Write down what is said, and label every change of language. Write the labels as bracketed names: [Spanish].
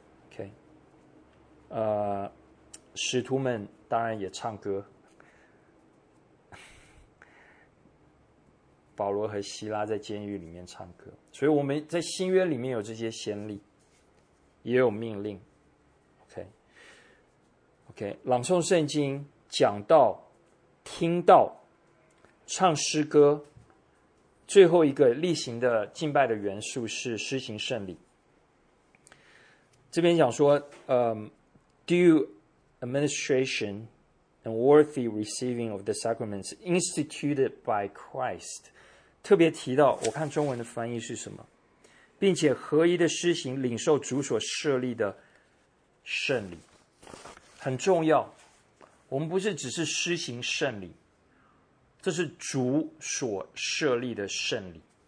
[Chinese] OK， 使徒们当然也唱歌，保罗和希拉在监狱里面唱歌，所以我们在新约里面有这些先例，也有命令。 OK， 朗诵圣经、讲道、听道、唱诗歌，最后一个例行的敬拜的元素是施行圣礼。这边讲说， [English] due administration and worthy receiving of the sacraments instituted by Christ。 [Chinese] 特别提到，我看中文的翻译是什么，并且合一的施行领受主所设立的圣礼，很重要。我们不是只是施行圣礼，这是主所设立的圣礼。